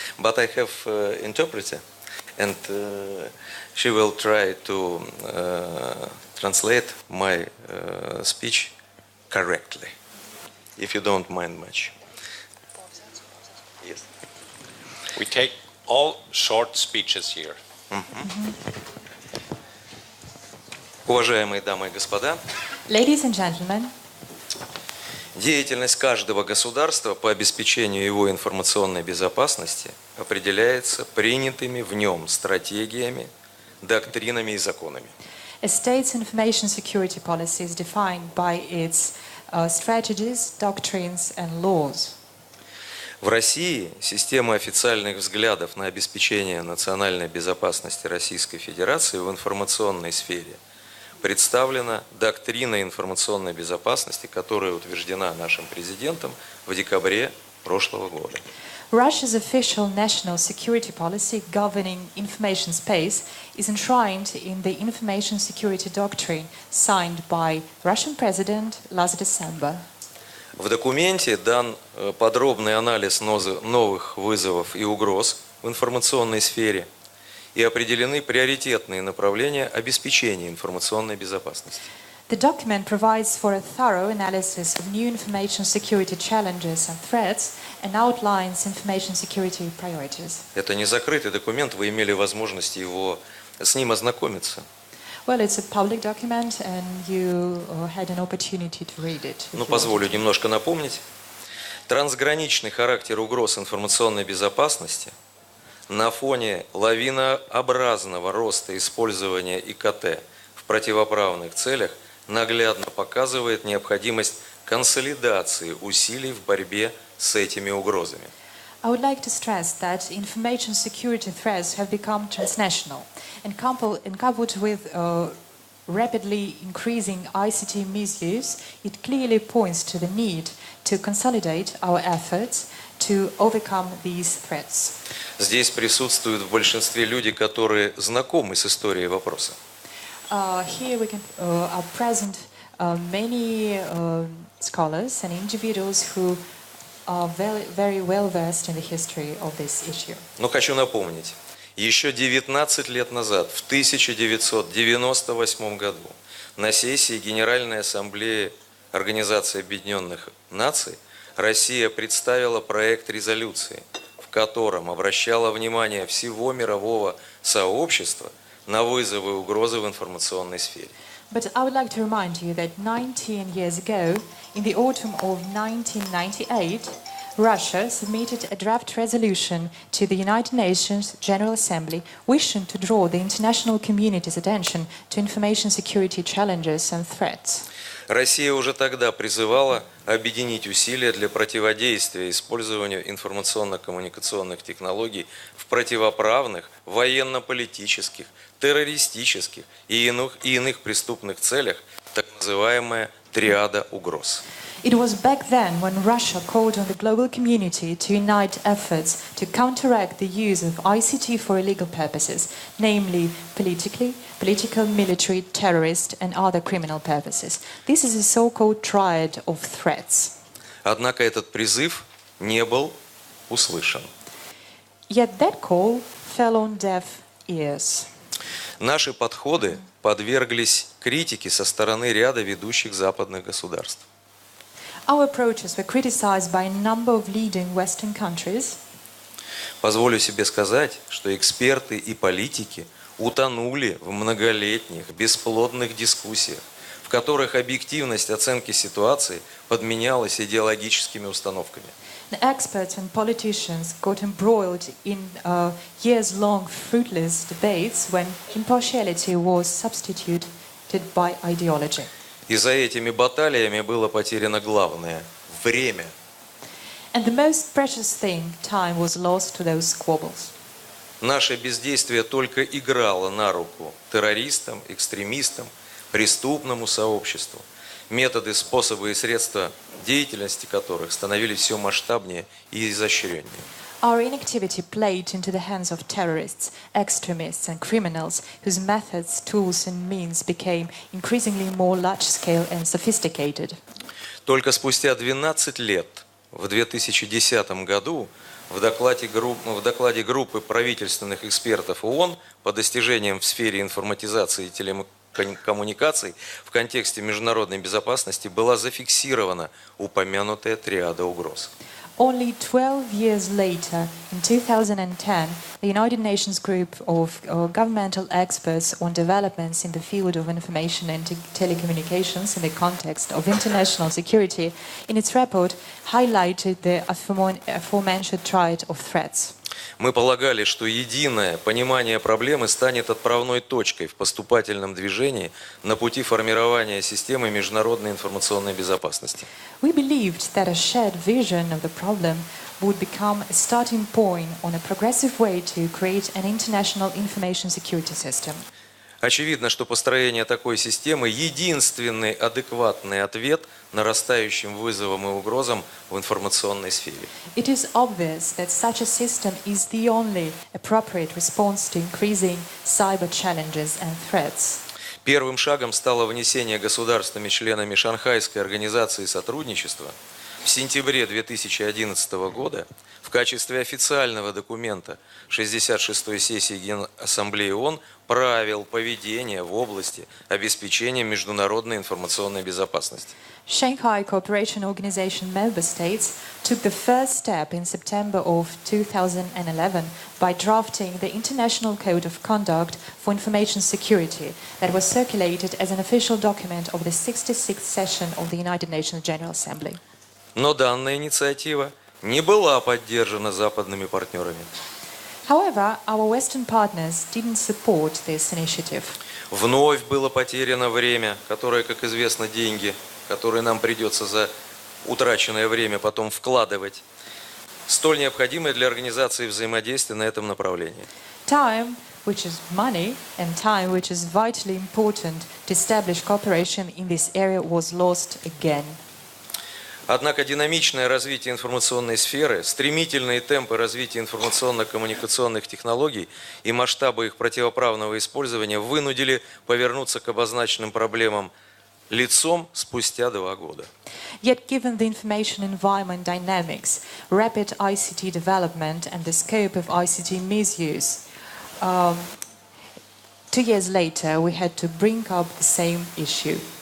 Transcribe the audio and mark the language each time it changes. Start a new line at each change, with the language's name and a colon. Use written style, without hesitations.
English: But I have interpreter, and she will try to translate my speech correctly, if you don't mind much. Yes. We take all short speeches here.
Russian: Уважаемые дамы и господа,
English: Ladies and gentlemen,
Russian: деятельность каждого государства по обеспечению его информационной безопасности определяется принятыми в нем стратегиями, доктринами и законами.
English: a state's information security policy is defined by its strategies, doctrines, and laws.
Russian: В России система официальных взглядов на обеспечение национальной безопасности Российской Федерации в информационной сфере представлена доктриной информационной безопасности, которая утверждена нашим президентом в декабре прошлого года.
English: Russia's official national security policy governing information space is enshrined in the Information Security Doctrine signed by Russian President last December.
Russian: В документе дан подробный анализ новых вызовов и угроз в информационной сфере и определены приоритетные направления обеспечения информационной безопасности.
English: The document provides for a thorough analysis of new information security challenges and threats and outlines information security priorities.
Russian: Это не закрытый документ, вы имели возможность с ним ознакомиться.
English: Well, it's a public document and you had an opportunity to read it.
Russian: Ну, позволю немножко напомнить. Трансграничный характер угроз информационной безопасности на фоне лавинообразного роста использования ИКТ в противоправных целях наглядно показывает необходимость консолидации усилий в борьбе с этими угрозами.
English: I would like to stress that information security threats have become transnational and coupled with rapidly increasing ICT misuse, it clearly points to the need to consolidate our efforts to overcome these threats.
Russian: Здесь присутствуют в большинстве люди, которые знакомы с историей вопроса.
English: Here are present many scholars and individuals who are very well versed in the history of this issue.
Russian: Но хочу напомнить, еще 19 лет назад, в 1998 году, на сессии Генеральной Ассамблеи Организации Объединенных Наций Россия представила проект резолюции, в котором обращала внимание всего мирового сообщества на вызовы и угрозы в информационной сфере.
English: But I would like to remind you that 19 years ago, in the autumn of 1998, Russia submitted a draft resolution to the United Nations General Assembly wishing to draw the international community's attention to information security challenges and threats.
Russian: Россия уже тогда призывала объединить усилия для противодействия использованию информационно-коммуникационных технологий в противоправных, военно-политических, террористических и иных преступных целях, так называемая триада угроз.
English: It was back then when Russia called on the global community to unite efforts to counteract the use of ICT for illegal purposes, namely political, military, terrorist and other criminal purposes. This is a so-called triad of threats.
Russian: Однако этот призыв не был услышан.
English: Yet that call fell on deaf ears.
Russian: Наши подходы подверглись критике со стороны ряда ведущих западных государств.
English: Our approaches were criticized by a number of leading Western countries.
Russian: Позволю себе сказать, что эксперты и политики утонули в многолетних бесплодных дискуссиях, в которых объективность оценки ситуации подменялась идеологическими установками.
English: The experts and politicians got embroiled in years-long fruitless debates when impartiality was substituted by ideology.
Russian: И за этими баталиями было потеряно главное – время.
English: And the most precious thing, time, was lost to those squabbles.
Russian: Наше бездействие только играло на руку террористам, экстремистам, преступному сообществу, методы, способы и средства деятельности которых становились все масштабнее и изощреннее.
English: Our inactivity played into the hands of terrorists, extremists and criminals whose methods, tools and means became increasingly more large-scale and sophisticated.
Russian: Только спустя 12 лет, в 2010 году, в докладе группы правительственных экспертов ООН по достижениям в сфере информатизации и телекоммуникаций в контексте международной безопасности была зафиксирована упомянутая триада угроз.
English: Only 12 years later, in 2010, the United Nations group of governmental experts on developments in the field of information and telecommunications in the context of international security, in its report, highlighted the aforementioned triad of threats.
Russian: Мы полагали, что единое понимание проблемы станет отправной точкой в поступательном движении на пути формирования системы международной информационной безопасности.
English: We believed that a shared vision of the problem would become a starting point on a progressive way to create an international information security system.
Russian: Очевидно, что построение такой системы – единственный адекватный ответ нарастающим вызовам и угрозам в информационной сфере.
English: It is obvious that such a system is the only appropriate response to increasing cyber challenges and threats.
Russian: Первым шагом стало внесение государствами-членами Шанхайской организации сотрудничества в сентябре 2011 года в качестве официального документа 66-й сессии Генассамблеи ООН правил поведения в области обеспечения международной информационной безопасности.
English: Shanghai Cooperation Organization member states took the first step in September of 2011 by drafting the International Code of Conduct for Information Security that was circulated as an official document of the 66th session of the United Nations General Assembly.
Russian: Но данная инициатива не была поддержана западными партнерами.
English: However, our Western partners didn't support this initiative.
Russian: Вновь было потеряно время, которое, как известно, деньги, которые нам придется за утраченное время потом вкладывать, столь необходимое для организации взаимодействия на этом направлении.
English: Time, which is money, and time, which is vitally important to establish cooperation in this area, was lost again.
Russian: Однако динамичное развитие информационной сферы, стремительные темпы развития информационно-коммуникационных технологий и масштабы их противоправного использования вынудили повернуться к обозначенным проблемам лицом спустя 2 года.
English: Yet, given the information environment dynamics, rapid ICT development, and the scope of ICT misuse, 2 years later, we had to bring up the same issue.